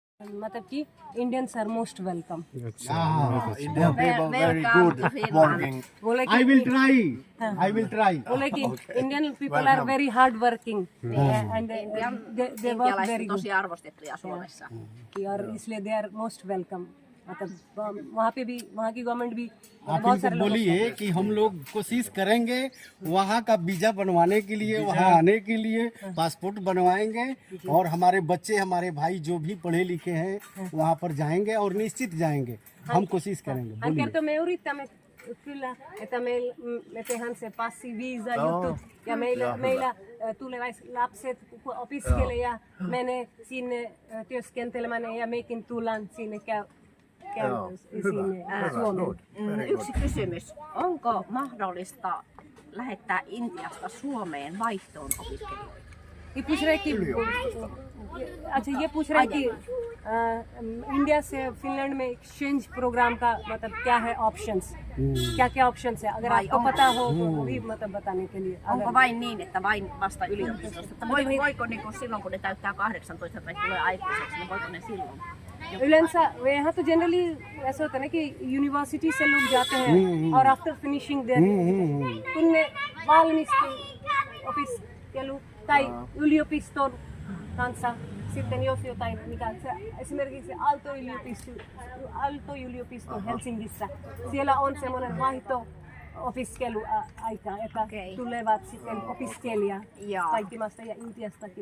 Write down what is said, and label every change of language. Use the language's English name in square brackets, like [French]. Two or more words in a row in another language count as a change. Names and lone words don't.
[Hindi] मतलब कि [English] Indians are most welcome. India people very good working. [Hindi] बोले [English] I will [Hindi] कि [English] try. I will try. [Hindi] बोले कि [English] Indian people are very hard working and they work very [Finnish] Intialaiset on [English] good. [Finnish] tosi arvostettuja Suomessa. [Hindi] और इसलिए [English] they are most welcome. [Hindi] मतलब वहाँ पे भी वहाँ की गवर्नमेंट भी आप बहुत इनको सारे लोग बोलिए कि हम लोग कोशिश करेंगे वहाँ का वीजा बनवाने के लिए, वहाँ आने के लिए पासपोर्ट बनवाएंगे और हमारे बच्चे, हमारे भाई जो भी पढ़े लिखे हैं वहाँ पर जाएंगे और निश्चित जाएंगे. हम कोशिश करेंगे. [Finnish] hän kertoi, me yrittämme kyllä, että me tehdään se passiviisa juttu ja meillä tulevaisuuden lapset opiskelee ja menee sinne työskentelemään ja mekin tullaan sinne sinne Suomeen. Yksi kysymys. Onko mahdollista lähettää Intiasta Suomeen vaihtoon opiskelijoita? [Hindi] ये पूछ रहे कि अच्छा ये पूछ रहे कि इंडिया से फिनलैंड में [English] exchange program [Hindi] का मतलब क्या है ऑप्शंस क्या क्या ऑप्शंस है अगर आपको पता हो तो वो भी मतलब बताने के लिए [Finnish] Onko vain niin, että vain vasta yliopistosta? Että voiko niin kuin silloin, kun ne täyttää 18 tai tulee aikuiseksi, niin voiko ne silloin? [Hindi] इलेंसा यहाँ तो जनरली ऐसा होता है ना कि यूनिवर्सिटी से लोग जाते हैं और [English] after finishing their [Finnish] kunne valmistu opiskelu tai yliopiston kanssa sitten jos jotain mikä se, esimerkiksi Aalto-yliopisto Helsingissä siellä on semmoinen vaihto-opiskeluaika, että tulevat sitten opiskelija kaikki maasta ja Intiastakin.